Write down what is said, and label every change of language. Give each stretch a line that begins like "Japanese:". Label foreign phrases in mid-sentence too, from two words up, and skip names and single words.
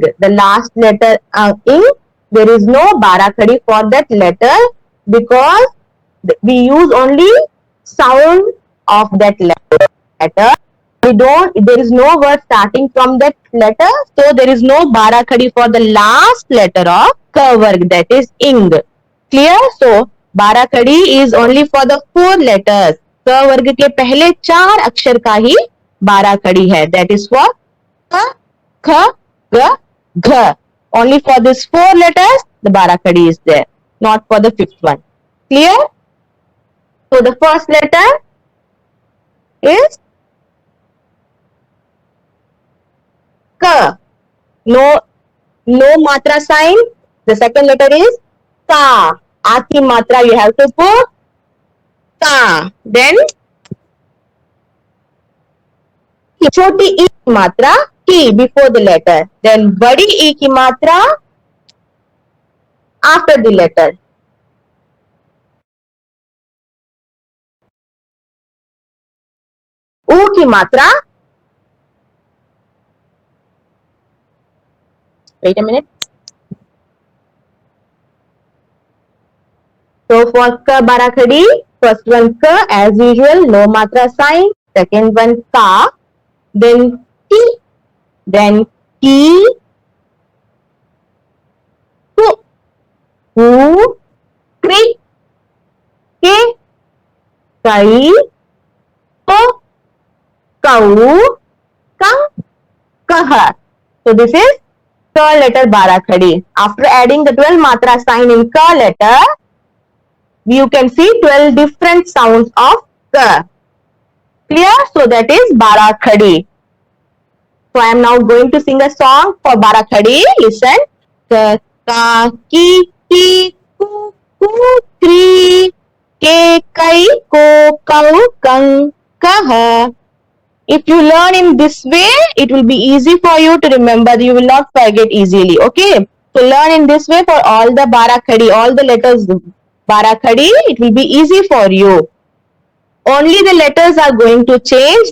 English: The last letter Ing, there is no Barakhadi for that letter because we use only sound of that letter. There is no word starting from that letter, so there is no Barakhadi for the last letter of
Hindi: क वर्ग,
English: that is Ing. Clear? So Barakhadi is only for the 4 letters.
Hindi: क वर्ग के पहले 4 अक्षर का ही Barakhadi है,
English: that is for Ka, Kha, Ga, Gha. Only for these 4 letters the Barakhadi is there, not for the 5th one. Clear? So the first letter is Ka. No matra sign. The second letter is Ka.
Hindi: आ की मात्रा
English: you have to put Ka. Then
Hindi: छोटी इ की मात्रा की
English: before the letter. Then
Hindi: बड़ी ई की मात्रा
English: after the letter.
Hindi: उ की मात्रा.
English: Wait a minute. So for Ka Barakhadi, first one Ka as usual, no matra sign. Second one Ka. Then Ki. Then Ki.
Hindi: कु। कु. कृ। के। कै. को। कौ। कं. कः.
English: So this is Ka letter Barakhadi. After adding the 12 matra sign in Ka letter, you can see 12 different sounds of Ka. Clear? So that is Barakhadi. So I am now going to sing a song for Barakhadi. Listen.
Hindi: क, का, कि, कु, कृ, के, कै, को, कौ, कं, कः.
English: If you learn in this way, it will be easy for you to remember. You will not forget easily. Okay. So learn in this way for all the Barakhadi, all the letters Barakhadi. It will be easy for you. Only the letters are going to change.